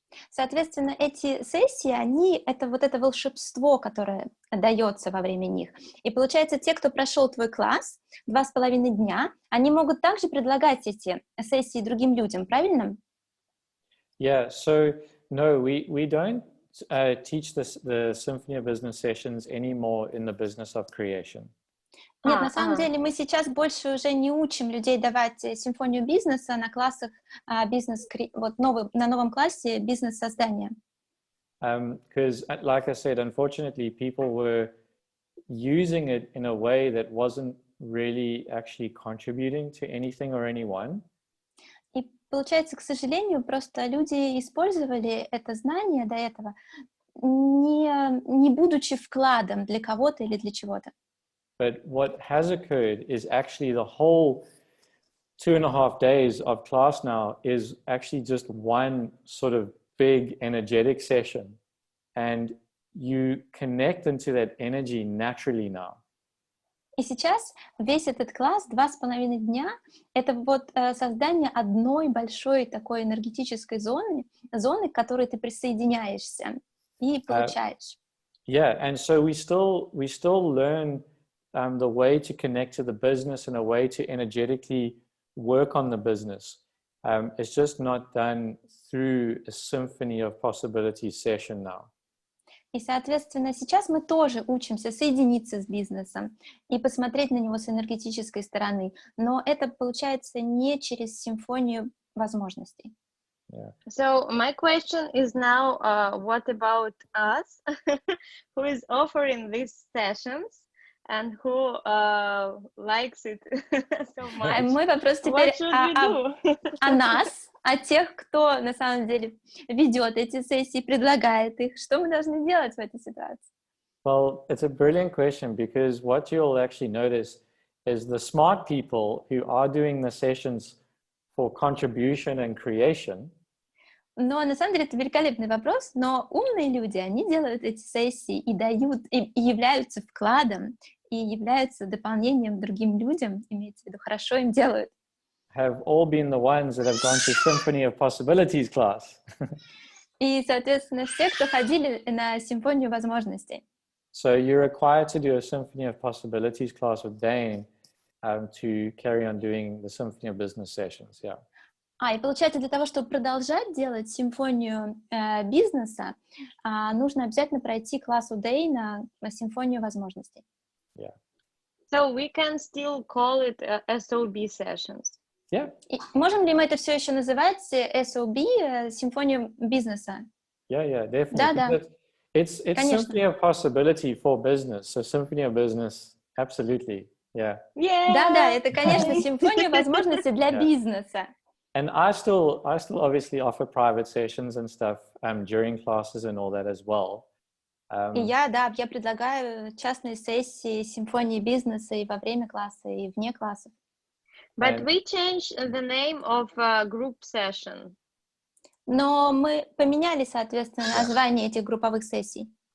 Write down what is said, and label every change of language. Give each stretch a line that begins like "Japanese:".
Russian: Соответственно, эти сессии, это вот это волшебство, которое дается во время них. И получается, те, кто прошел твой класс 2,5 дня, они могут также предлагать эти сессии другим людям, правильно?
English: Yeah, so no, we don't teach the Symphony of Business sessions anymore in the business of creation.
Russian: Нет, на самом деле мы сейчас больше уже не учим людей давать симфонию бизнеса на классах на новом классе бизнес-создания.
English: Because, like I said, unfortunately, people were using it in a way that wasn't really actually contributing to anything or anyone.
Russian: И получается, к сожалению, просто люди использовали это знание до этого, не будучи вкладом для кого-то или для чего-то.
English: But what has occurred is actually the whole 2.5 days of class now is actually just one sort of big energetic session. And you connect into that energy naturally now.
Russian: И сейчас весь этот класс 2,5 дня — это вот создание одной большой такой энергетической зоны, к которой ты присоединяешься и получаешь.
English: Yeah, and so we still learn the way to connect to the business and a way to energetically work on the business. It's just not done through a symphony of possibilities session now.
Russian: И, соответственно, сейчас мы тоже учимся соединиться с бизнесом и посмотреть на него с энергетической стороны, но это получается не через симфонию возможностей.
English: Yeah. So my question is now, what about us, who is offering these sessions and who likes it so much?
Russian: Мой вопрос теперь о нас, о тех, кто на самом деле ведет эти сессии, предлагает их. Что мы должны делать в этой ситуации?
English: Well, it's a brilliant question because what you'll actually notice is the smart people who are doing the sessions for contribution and creation.
Russian: Но на самом деле это великолепный вопрос, но умные люди, они делают эти сессии и дают, и являются вкладом, и являются дополнением другим людям, имеется в виду, хорошо им делают.
English: Have all been the ones that have gone to Symphony of Possibilities class.
Russian: И, соответственно, все, кто ходили на симфонию возможностей.
English: So you're required to do a Symphony of Possibilities class with Dane to carry on doing the Symphony of Business sessions, yeah.
Russian: И получается, для того, чтобы продолжать делать симфонию бизнеса, нужно обязательно пройти класс у Дэйна на симфонию возможностей.
English: Yeah. So we can still call it SOB sessions. Yeah.
Russian: И можем ли мы это все еще называть SOB, симфонию бизнеса?
English: Yeah, definitely.
Russian: Да.
English: It's Symphony of Possibility for business. So Symphony of Business, absolutely, yeah.
Russian: Да, это, конечно, симфония возможностей для бизнеса.
English: And I still obviously offer private sessions and stuff during classes and all that as well.
Russian: И я предлагаю частные сессии симфонии бизнеса и во время класса, и вне классов.
English: But we changed the name of group session.
Russian: Но мы поменяли, соответственно, название этих групповых сессий.